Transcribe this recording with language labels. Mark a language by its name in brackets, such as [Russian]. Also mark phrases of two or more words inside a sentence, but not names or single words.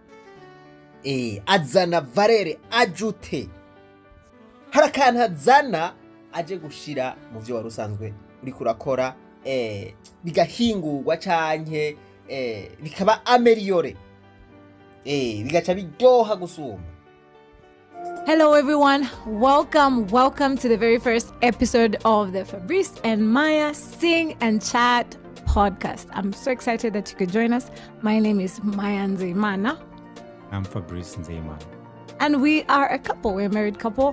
[Rundi] Azana [French] valere ajute, [Rundi] hari akantu azana aje gushira mu vyo wari usanzwe uri kurakora, bigahingurwa canke bikaba ameliore, bigaca biryoha gusumba. [English] Hello everyone, welcome to the very first episode of the Fabrice and Maya Sing and Chat podcast. I'm so excited that you could join us. My name is Maya Nzeimana. I'm Fabrice Nzeimana. And we are a couple. We're a married couple.